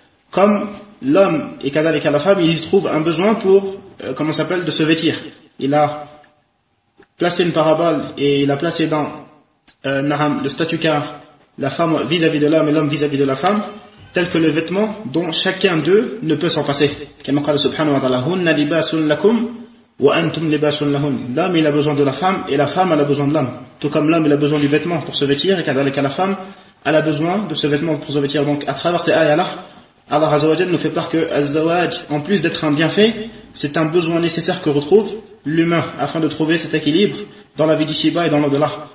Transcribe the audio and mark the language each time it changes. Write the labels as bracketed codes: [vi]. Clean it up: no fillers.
[fr] Comme l'homme et كذلك la femme, il y trouve un besoin pour, de se vêtir. Il a placé une parabole et il a placé dans le statut qu'a la femme vis-à-vis de l'homme et l'homme vis-à-vis de la femme, tel que le vêtement dont chacun d'eux ne peut s'en passer. [ar] Comme قال subhanahu wa ta'ala, هُنَّ لِبَاسٌ لَكُمْ وَأَنْتُمْ لِبَاسٌ لَهُنَّ. [fr] L'homme il a besoin de la femme et la femme elle a besoin de l'homme. Tout comme l'homme il a besoin du vêtement pour se vêtir, et كذلك la femme elle a besoin de ce vêtement pour se vêtir. Donc à travers ces ayats-là, Allah Azza wa Jalla nous fait part que Az-Zawaj, en plus d'être un bienfait, c'est un besoin nécessaire que retrouve l'humain afin de trouver cet équilibre dans la vie d'ici-bas et dans l'au-delà.